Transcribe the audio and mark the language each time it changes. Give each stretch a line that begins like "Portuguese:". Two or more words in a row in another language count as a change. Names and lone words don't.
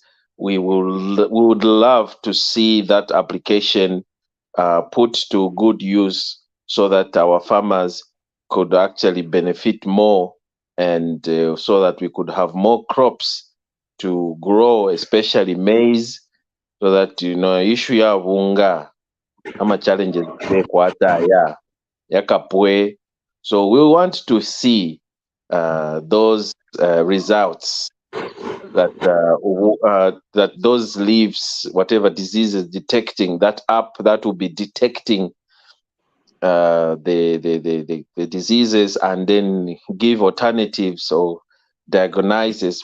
English: We would love to see that application put to good use so that our farmers could actually benefit more, and so that we could have more crops to grow, especially maize, so that, you know, issue
Bemba: ya vunga ama challenges kwata ya kapwe.
English: So we want to see those results, that those leaves, whatever diseases detecting, that app that will be detecting the diseases and then give alternatives or diagnoses.